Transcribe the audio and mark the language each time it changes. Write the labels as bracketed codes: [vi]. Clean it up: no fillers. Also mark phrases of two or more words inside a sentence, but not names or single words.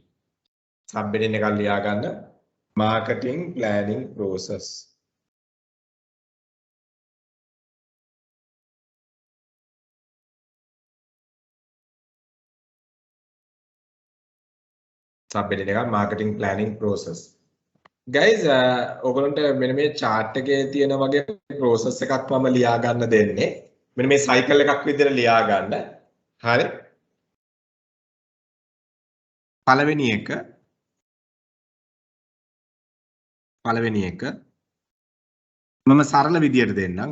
[si] Subheading එකක් ලියා ගන්න [en] marketing planning process. [si] Subheading එකක් [en] marketing planning process. [si] Guys, ඔයගොල්ලන්ට මෙන්න මේ chart එකේ තියෙන වගේ process එකක් මම ලියා ගන්න දෙන්නේ. මෙන්න මේ cycle එකක් විදිහට ලියා ගන්න. හරි. පළවෙනි එක මම සරල විදියට දෙන්නම්.